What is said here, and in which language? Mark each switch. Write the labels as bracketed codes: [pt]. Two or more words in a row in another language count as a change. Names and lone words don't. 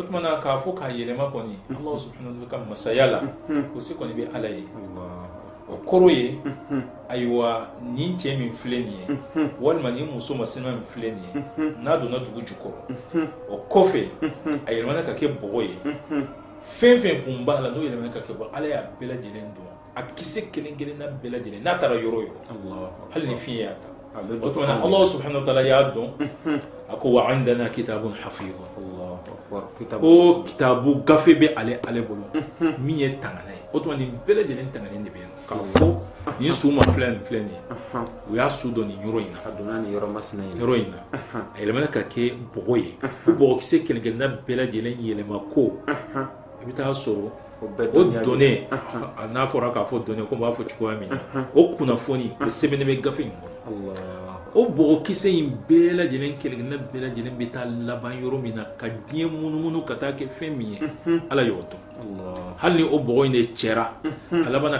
[bm] tuma na k'a fɔ k'a yɛlɛma kɔni ala [ar] سبحانه وتعالى [bm] ka masaya la o se kɔni bɛ ala ye o kɔrɔ ye ayiwa nin cɛ min filɛ nin ye walima nin muso masina min filɛ nin ye n'a donna dugu jukɔrɔ o kɔfɛ a yɛlɛmana ka kɛ bɔgɔ ye fɛn fɛn kun b'a la n'o yɛlɛmana ka kɛ bɔgɔ ala y'a bɛɛ lajɛlen dɔn a kisɛ kelen kelenna bɛɛ lajɛlen n'a taara yɔrɔ yɔrɔ hali ni fiɲɛ y'a ta o tuma na ala [ar] سبحانه وتعالى [bm] y'a dɔn a ko [ar] وعندنا كتاب حفيظ [bm] ko kitabu gafe bɛ ale bolo min ye tangana ye o tuma nin bɛɛ lajɛlen tanganen de bɛ yen k'a fɔ nin su ma filɛ nin ye u y'a su dɔn nin yɔrɔ in na a donna nin yɔrɔ masina in yɔrɔ in na a yɛlɛmana ka kɛ bɔgɔ ye bɔgɔkisɛ kelen kelenna bɛɛ lajɛlen yɛlɛma ko i bɛ taa sɔrɔ o dɔnnen n'a fɔra k'a fɔ dɔnnen ko n b'a fɔ cogoya min na o kunnafoni o sɛbɛnnen bɛ gafe in kɔnɔ o bɔgɔkisɛ in bɛɛ lajɛlen kelen-kelenna bɛɛ lajɛlen bɛ taa laban yɔrɔ min na ka diɲɛ munumunu ka taa kɛ fɛn min ye ala y'o dɔn hali ni o bɔgɔ in de cɛra a laban na